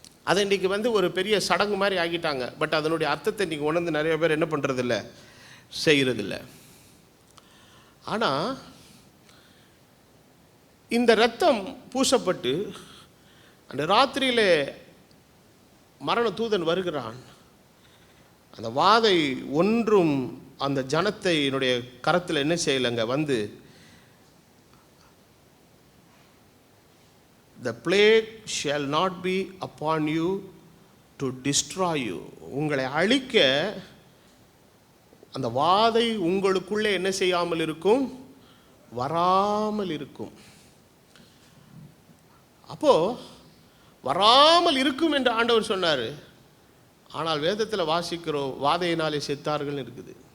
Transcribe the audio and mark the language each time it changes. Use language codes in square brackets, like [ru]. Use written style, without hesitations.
[ta] அதை இன்றைக்கி ஒரு பெரிய சடங்கு மாதிரி ஆகிட்டாங்க. பட் அதனுடைய அர்த்தத்தை இன்றைக்கி உணர்ந்து நிறைய பேர் என்ன பண்ணுறதில்ல, செய்கிறதில்ல. ஆனால் இந்த இரத்தம் பூசப்பட்டு அந்த ராத்திரியிலே மரண தூதன் வருகிறான். அந்த வாதை ஒன்றும் அந்த ஜனத்தையினுடைய கரத்தில் என்ன செய்யலைங்க, [en] the plague shall not be upon you to destroy you. [ta] உங்களை அழிக்க அந்த வாதை உங்களுக்குள்ளே என்ன செய்யாமல் இருக்கும், வராமல் இருக்கும். அப்போ வராமல் இருக்கும் என்று ஆண்டவர் சொன்னார். ஆனால் வேதத்தில் வாசிக்கிறோம், வாதையினாலே செத்தார்கள் இருக்குது.